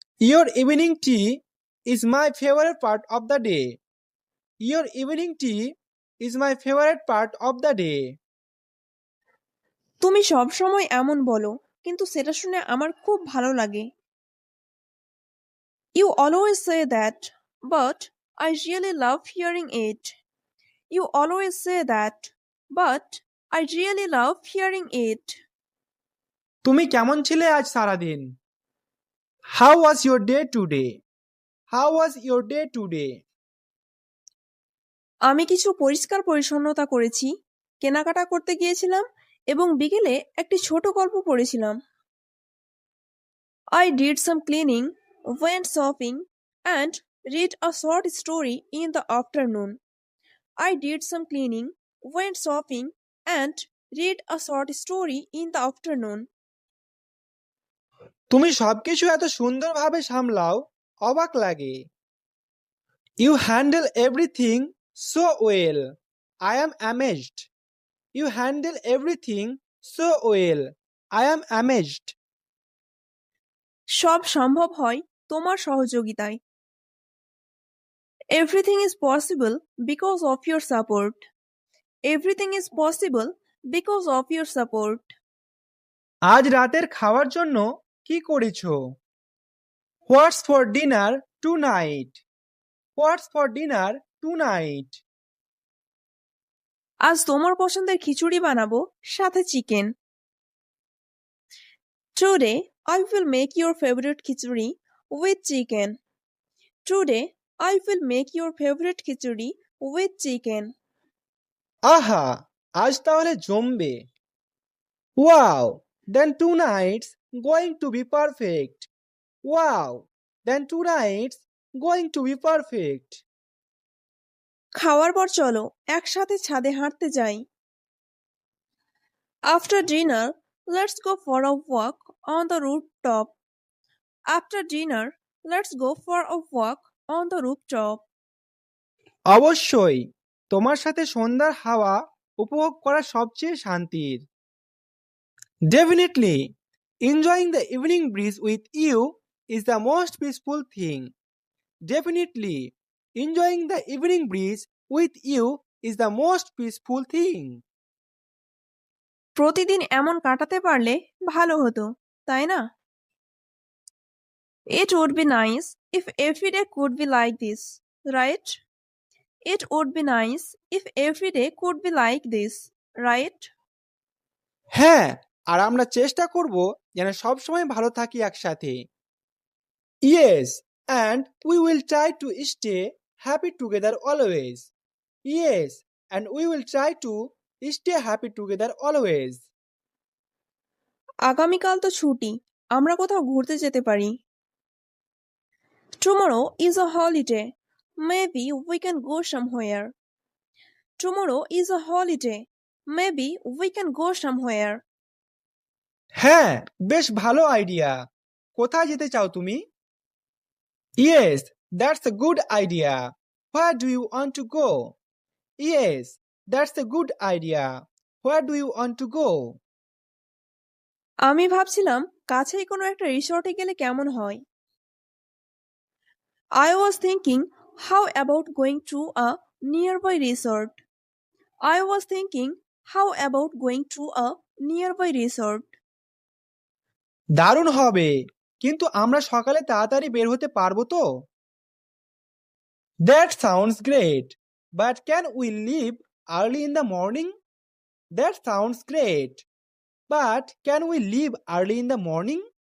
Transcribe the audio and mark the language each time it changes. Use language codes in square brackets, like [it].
[en] Your evening tea is my favorite part of the day. Your evening tea is my favorite part of the day. [bn] তুমি সব সময় এমন বলো, কিন্তু সেটা শুনে আমার খুব ভালো লাগে। [en] You always say that, but I really love hearing it. You always say that, but I really love hearing it. [bn] তুমি কেমন ছিলে আজ সারাদিন? [en] How was your day today? How was your day today? [bn] আমি কিছু পরিষ্কার পরিচ্ছন্নতা করেছি, কেনাকাটা করতে গিয়েছিলাম এবং বিকেলে একটি ছোট গল্প পড়েছিলাম। [en] I did some cleaning, went shopping, and read a short story in the afternoon. I did some cleaning, went shopping, and read a short story in the afternoon. [bn] তুমি সবকিছু এত সুন্দরভাবে সামলাও, অবাক লাগে। [en] You handle everything so well. I am amazed. You handle everything so well. I am amazed. [bn] সব সম্ভব হয় তোমার সহযোগিতায়। [en] Everything is possible because of your support. Everything is possible because of your support. [bn] আজ রাতের খাওয়ার জন্য কি করেছো? [en] What's for dinner tonight? What's for dinner tonight? [bn] আজ তোমার পছন্দের খিচুড়ি বানাবো, সাথে chicken. [en] Today I will make your favorite khichdi with chicken. Today I will make your favorite khichdi with chicken. [bn] আহা, আজ তাহলে জমবে। [en] Wow, then tonight's going to be perfect. Wow, then tonight's going to be perfect. [bn] খাওয়ার পর চলো একসাথে ছাদে হাঁটতে যাই। [en] After dinner, let's go for a walk on the rooftop. After dinner, let's go for a walk on the rooftop. [bn] অবশ্যই, তোমার সাথে সন্ধ্যার হাওয়া উপভোগ করা সবচেয়ে শান্তির। [en] Definitely, enjoying the evening breeze with you is the most peaceful thing. Definitely, enjoying the evening breeze with you is the most peaceful thing. [bn] প্রতিদিন এমন কাটাতে পারলে ভালো হতো, তাই না? [en] It would be nice if every day could be like this, right? It would be nice if every day could be like this, right? [bn] হ্যাঁ, আর আমরা চেষ্টা করব যেন সবসময় ভালো থাকি একসাথে। [en] Yes, and we will try to stay happy together always. Yes, and we will try to stay happy together always. [bn] আগামীকাল তো ছুটি, আমরা কোথাও ঘুরতে যেতে পারি। [en] Tomorrow is a holiday. Maybe we can go somewhere. Tomorrow is a holiday. Maybe we can go somewhere. [bn] হ্যাঁ, বেশ ভালো আইডিয়া। কোথায় যেতে চাও তুমি? [en] Yes, that's a good idea. Where do you want to go? Yes, that's a good idea. Where do you want to go? [bn] আমি ভাবছিলাম কাছেই কোনো একটা রিসর্টে গেলে কেমন হয়। [en] I was thinking, how about going to a nearby resort? I was thinking, how about going to a nearby resort? [bn] দারুণ হবে, কিন্তু আমরা সকালে তাড়াতাড়ি বের হতে পারবো তো? [en] That sounds great, but can we leave early in the morning? That sounds great, but can we leave early in the morning?